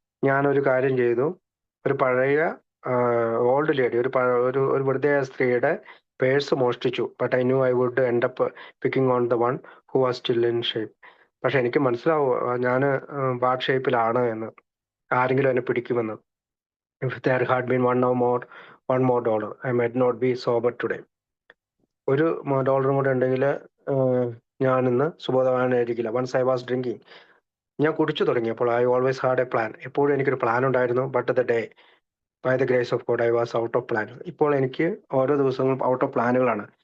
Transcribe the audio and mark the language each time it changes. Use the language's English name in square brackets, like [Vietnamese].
[Malayalam] ഞാനൊരു കാര്യം ചെയ്തു, ഒരു പഴയ ഓൾഡ് ലേഡി, ഒരു വൃദ്ധയായ സ്ത്രീയുടെ പേഴ്സ് മോഷ്ടിച്ചു. [English] But I knew I would end up picking on the one who was still in shape. [Malayalam] പക്ഷെ എനിക്ക് മനസ്സിലാവും ഞാൻ ബാഡ് ഷേപ്പിലാണ് എന്ന്, ആരെങ്കിലും എന്നെ പിടിക്കുമെന്ന്. [English] If there had been one more dollar, I might not be sober today. [Malayalam] $1 കൂടെ ഉണ്ടെങ്കിൽ ഞാൻ ഇന്ന് സുബോധവാനായിരിക്കില്ല. [English] once I was drinking, [Malayalam] ഞാൻ കുടിച്ചു തുടങ്ങിയപ്പോൾ [English] I always had a plan, [Malayalam] എപ്പോഴും എനിക്കൊരു പ്ലാൻ ഉണ്ടായിരുന്നു. [English] But the day by the grace of God I was out of plan. [Malayalam] ഇപ്പോൾ എനിക്ക് ഓരോ ദിവസങ്ങളും ഔട്ട് ഓഫ് പ്ലാനുകളാണ്.